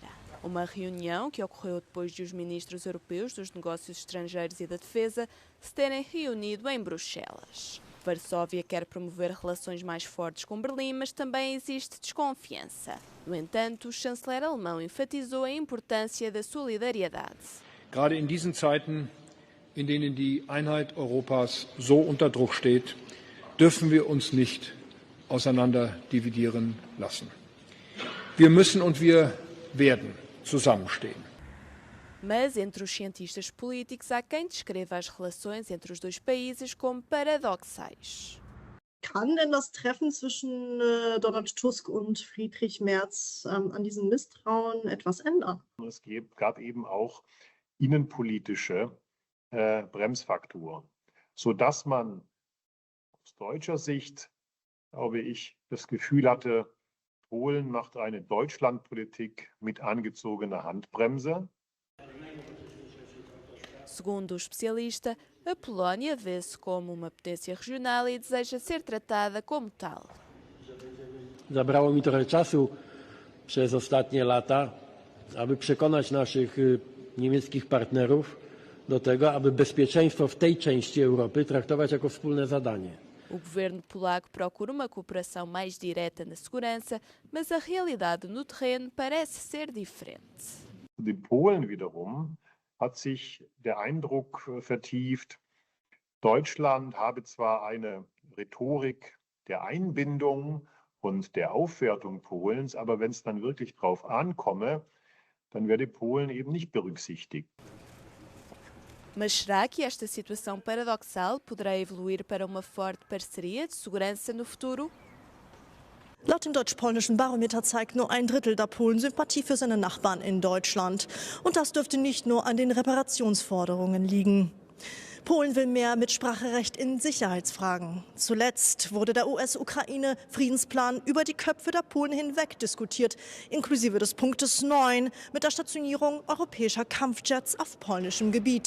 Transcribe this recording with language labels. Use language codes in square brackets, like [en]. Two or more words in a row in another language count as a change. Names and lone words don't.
[pt] Uma reunião que ocorreu depois de os ministros europeus dos negócios estrangeiros e da defesa se terem reunido em Bruxelas. Varsóvia quer promover relações mais fortes com Berlim, mas também existe desconfiança. No entanto, o chanceler alemão enfatizou a importância da solidariedade. [de] Gerade in diesen Zeiten, in denen die Einheit Europas so unter Druck steht, dürfen wir uns nicht auseinander dividieren lassen. Wir müssen und wir werden zusammenstehen. [pt] Mas entre os cientistas políticos há quem descreva as relações entre os dois países como paradoxais. [de] Kann denn das Treffen zwischen Donald Tusk und Friedrich Merz an diesem Misstrauen etwas ändern? Es gab eben auch innenpolitische Bremsfaktoren, sodass man aus deutscher Sicht, glaube ich, das Gefühl hatte, Polen macht eine Deutschlandpolitik mit angezogener Handbremse. [pt] Segundo o especialista, a Polónia vê-se como uma potência regional e deseja ser tratada como tal. [pl] Zabrało mi trochę czasu przez ostatnie lata, aby przekonać naszych niemieckich partnerów do tego, aby bezpieczeństwo w tej części Europy traktować jako wspólne zadanie. [pt] O governo polaco procura uma cooperação mais direta na segurança, mas a realidade no terreno parece ser diferente. [de] In Polen wiederum hat sich der Eindruck vertieft, Deutschland habe zwar eine Rhetorik der Einbindung und der Aufwertung Polens, aber wenn es dann wirklich drauf ankomme, dann werde Polen eben nicht berücksichtigt. [pt] Mas será que esta situação paradoxal poderá evoluir para uma forte parceria de segurança no futuro? [de] Laut dem deutsch-polnischen Barometer zeigt nur ein Drittel der Polen Sympathie für seine Nachbarn in Deutschland. Und das dürfte nicht nur an den Reparationsforderungen liegen. Polen will mehr Mitspracherecht in Sicherheitsfragen. Zuletzt wurde der US-Ukraine-Friedensplan über die Köpfe der Polen hinweg diskutiert, inklusive des Punktes 9 mit der Stationierung europäischer Kampfjets auf polnischem Gebiet.